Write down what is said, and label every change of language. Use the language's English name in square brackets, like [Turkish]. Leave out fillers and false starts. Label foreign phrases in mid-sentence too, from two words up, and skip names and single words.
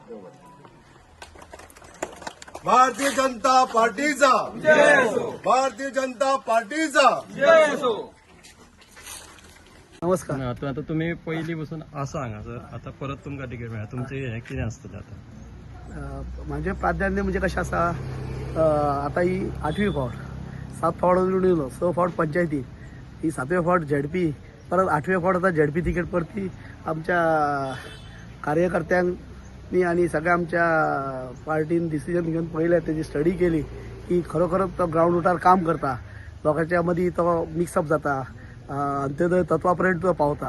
[Marathi] भारतीय जनता पार्टीचा भारतीय जनता पार्टीचा नमस्कार. [Konkani] आता तुम्ही पहिली बसून असं सांगा सर, आता परत तुमका तिकीट मिळा, तुमचे हे कितें आसतलें आता? म्हणजे प्राधान्य म्हणजे कशें आसा, आता ही 8वी फावट, 7 फावट निवडून येयलो, 6 फावट पंचायती, ही 7वे फावट झेडपी, परत 8वे फावट आता [English] ZP ticket [Konkani] परती आमच्या कार्यकर्त्यांनी आणि सगळ्या आमच्या पार्टीन डिसिजन घेऊन पहिले त्याची स्टडी केली की खरोखरच तो [English] ground root [Konkani] काम करता, लोकांच्या मदीं तो मिक्सअप जाता, अंत्योदय तत्वापर्यंत तो पावता.